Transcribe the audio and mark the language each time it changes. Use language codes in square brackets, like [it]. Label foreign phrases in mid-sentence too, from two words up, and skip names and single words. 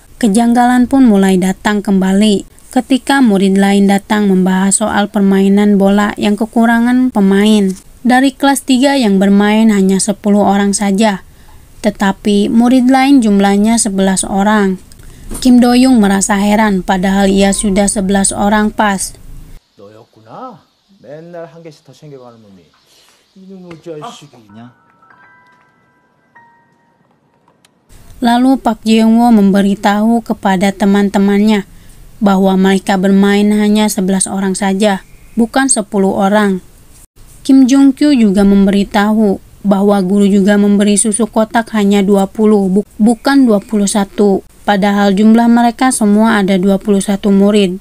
[id] Kejanggalan pun mulai datang kembali ketika murid lain datang membahas soal permainan bola yang kekurangan pemain. Dari kelas 3 yang bermain hanya 10 orang saja. Tetapi murid lain jumlahnya 11 orang. Kim Do-young merasa heran padahal ia sudah 11 orang pas. [ko] 맨날 한 개씩 더 챙겨가는 놈이 이놈의 자식이냐? [id] Lalu Park Jeong-woo memberitahu kepada teman-temannya bahwa mereka bermain hanya 11 orang saja, bukan 10 orang. Kim Jung-kyu juga memberitahu bahwa guru juga memberi susu kotak hanya 20, bukan 21, padahal jumlah mereka semua ada 21 murid.